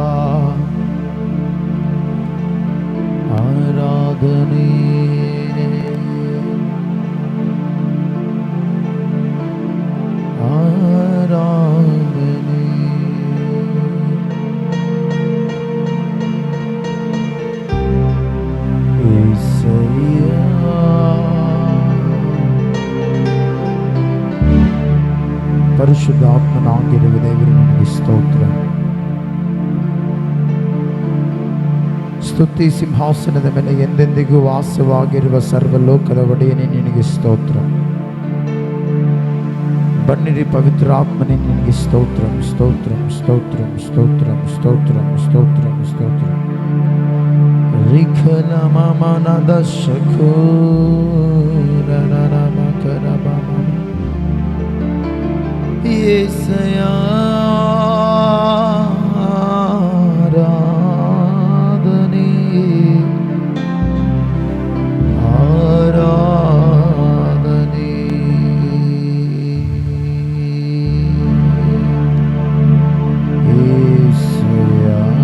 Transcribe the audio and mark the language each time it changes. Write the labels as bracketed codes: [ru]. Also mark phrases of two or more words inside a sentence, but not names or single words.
[te] ఆరాధనే ఆరాధనే యేసయ్యా [kn] ಪರಿಶುದ್ಧ ಆತ್ಮನಾಗಿರುವ ದೇವರು ನಿಮಗೆ ಸ್ತೋತ್ರ. ಸ್ತುತಿ ಸಿಂಹಾಸನದ ಮೇಲೆ ಎಂದೆಂದಿಗೂ ವಾಸವಾಗಿರುವ ಸರ್ವಲೋಕದ ಒಡೆಯನೇ ನಿನಗೆ ಸ್ತೋತ್ರ. ಬನ್ನಿರಿ ಪವಿತ್ರಾತ್ಮನೇ ನಿನಗೆ ಸ್ತೋತ್ರಂ ಸ್ತೋತ್ರಂ ಸ್ತೋತ್ರಂ ಸ್ತೋತ್ರಂ ಸ್ತೋತ್ರಂ ಸ್ತೋತ್ರಂ ಸ್ತೋತ್ರಂ. ರಿಖಲ ಮಮನದ ಶಖೋರನಮಕರಬಮ [te] యేసయ్యా ఆరాధనే ఆరాధనే యేసయ్యా